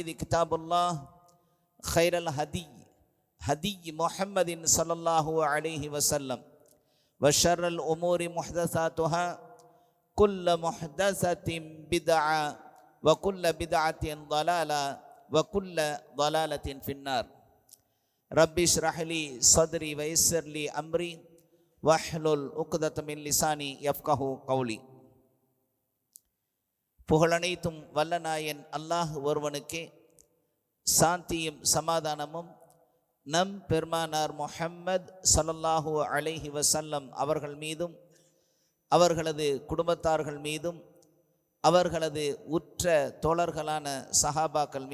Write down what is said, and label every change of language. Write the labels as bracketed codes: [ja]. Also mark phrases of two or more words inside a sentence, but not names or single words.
[ar] كتاب الله خير الهدي هدي محمد صلى الله عليه وسلم وشر الأمور محدثاتها كل محدثة بدعة وكل بدعة ضلالة وكل ضلالة في النار رب اشرح لي صدري ويسر لي أمري واحلل عقدة من لساني يفقهوا قولي [ta] புகழனைத்தும் வல்லநாயன் அல்லாஹ் ஒருவனுக்கே சாந்தியும் சமாதானமும் நம் பெருமானார் முஹம்மது [ar] صلى الله عليه وسلم [ta] அவர்கள் மீதும் அவர்களது குடும்பத்தார்கள் மீதும் அவர்களது உற்ற தோழர்களான சஹாபாக்கள்